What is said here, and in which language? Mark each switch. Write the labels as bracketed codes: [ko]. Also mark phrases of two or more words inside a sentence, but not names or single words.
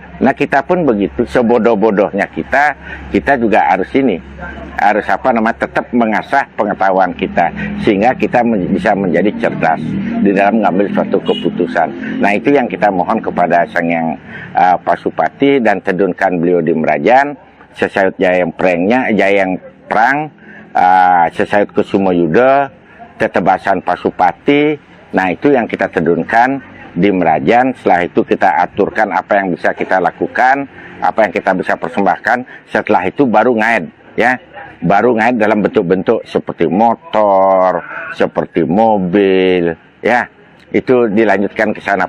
[id] Nah, kita pun begitu, sebodoh-bodohnya kita juga harus tetap mengasah pengetahuan kita, sehingga kita bisa menjadi cerdas di dalam mengambil suatu keputusan. Nah, itu yang kita mohon kepada Sang Yang Pasupati, dan tedunkan beliau di Merajan, sesayut Jayang Prang, sesayut Kusumo Yuda, tetebasan Pasupati. Nah, itu yang kita tedunkan di Merajan. Setelah itu kita aturkan apa yang bisa kita lakukan, apa yang kita bisa persembahkan. Setelah itu baru ngaid, ya, baru ngaid dalam bentuk-bentuk seperti motor, seperti mobil, ya, itu dilanjutkan ke sana.